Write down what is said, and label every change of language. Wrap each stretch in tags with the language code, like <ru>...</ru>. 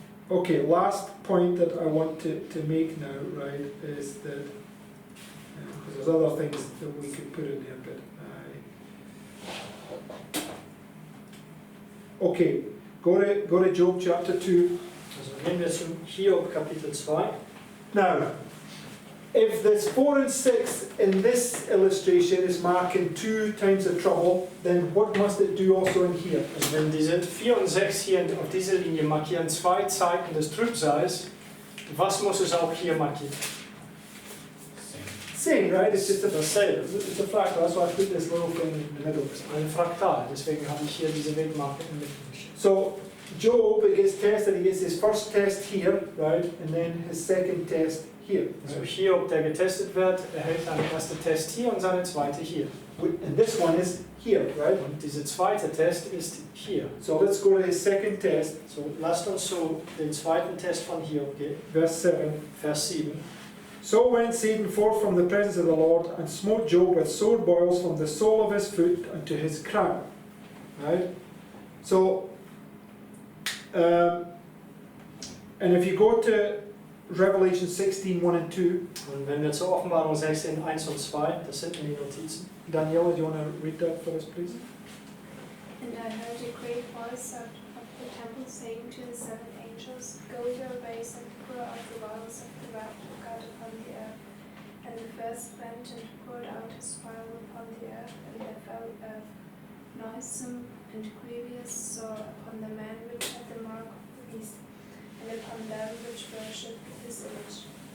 <en>Okay, last point that I want to make now, right, is that, because there's other things that we could put in there, but okay, go to Job chapter 2.</en> <de>Also gehen wir zum Hiob Kapitel 2.</de> <en>Now, if this 4 and 6 in this illustration is marking 2 times the trouble, then what must it do also in here?</en> <de>Also wenn diese 4 und 6 hier auf dieser Linie markieren 2 Zeiten des Trübsals, was muss es auch hier markieren?</de> <en>Same, right? It's just</en> <de>Dasselbe.</de> <en>it's a fractal. That's why I put this little thing in the middle.</en> <de>Ein Fraktal, deswegen habe ich hier diese Wegmarke in der Mitte.</de> <en>So Job gets tested. He gets his first test here, right, and then his second test here.</en> <de>Also Hiob, der getestet wird, erhält seinen ersten Test hier und seine zweite hier.</de> <en>And this one is here, right?</en> <de>Und dieser zweite Test ist hier.</de> <en>So let's go to his second test,</en> <de>So, lasst uns zu den zweiten Test von Hiob gehen,</de> <en>verse 7.</en> <de>Vers 7.</de> <en>So went Satan forth from the presence of the Lord and smote Job with sore boils from the sole of his foot unto his crown. Right? So, and if you go to Revelation 16, 1 and 2,</en> <de>Und wenn wir zur Offenbarung 16, 1 und 2, das sind in die Notizen.</de> <en>Daniela, do you want to read that for us, please? And I heard a great voice out of the temple saying to the 7 angels, go your ways and pour out the vials of the wrath of God upon the earth. And the first went and poured out his vial upon the earth, and there fell a noisome and grievous sore upon the man which had the mark of the beast, and upon them which worshipped his image.</en>